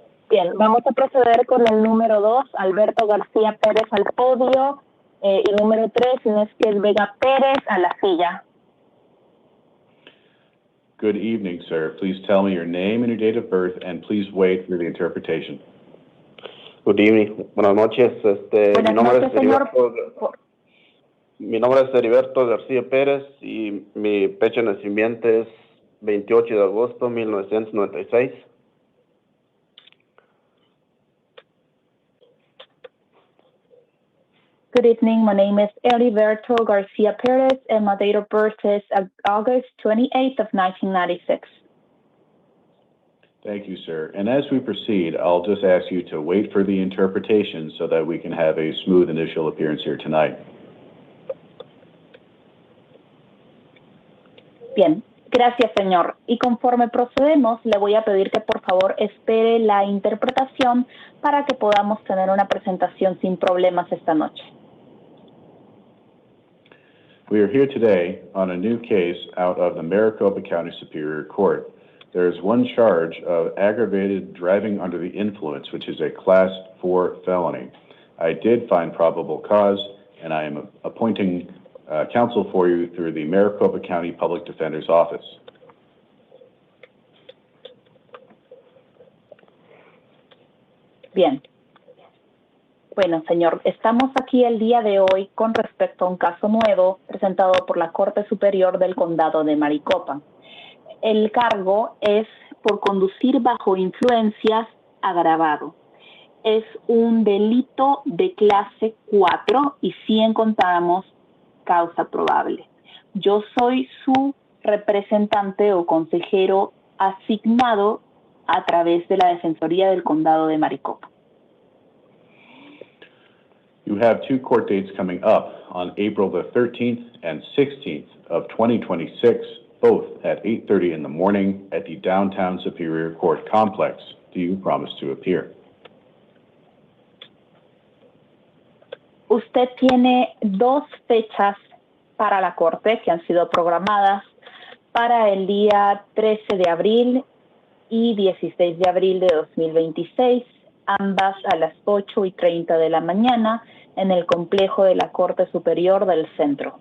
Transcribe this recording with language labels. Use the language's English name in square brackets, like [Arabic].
[Spanish] Bien, vamos a proceder con el número 2, Alberto García Pérez al podio, y número 3, Unesques Vega Pérez a la silla. [English] Good evening, sir. Please tell me your name and your date of birth, and please wait for the interpretation. Good evening. [Spanish] Buenas noches. Buenas noches, señor. Mi nombre es Heriberto García Pérez y mi fecha de nacimiento es 28 de agosto de 1996. [English] Good evening. My name is Heriberto Garcia Perez, and my date of birth is August 28th of 1996. Thank you, sir. And as we proceed, I'll just ask you to wait for the interpretation so that we can have a smooth initial appearance here tonight. [Spanish] Bien, gracias, señor. Y conforme procedemos, le voy a pedir que por favor espere la interpretación para que podamos tener una presentación sin problemas esta noche. [English] We are here today on a new case out of the Maricopa County Superior Court. There is one charge of aggravated driving under the influence, which is a Class 4 felony. I did find probable cause, and I am appointing counsel for you through the Maricopa County Public Defender's Office. [Spanish] Bien. Bueno, señor, estamos aquí el día de hoy con respecto a un caso nuevo presentado por la Corte Superior del Condado de Maricopa. El cargo es por conducir bajo influencias agravado. Es un delito de clase 4 y sí encontramos causa probable. Yo soy su representante o consejero asignado a través de la Defensoría del Condado de Maricopa. [English] You have two court dates coming up on April the 13th and 16th of 2026, both at 8:30 in the morning at the Downtown Superior Court Complex. Do you promise to appear? [Spanish] Usted tiene dos fechas para la corte que han sido programadas para el día 13 de abril y 16 de abril de 2026, ambas a las 8:30 de la mañana en el complejo de la Corte Superior del Centro.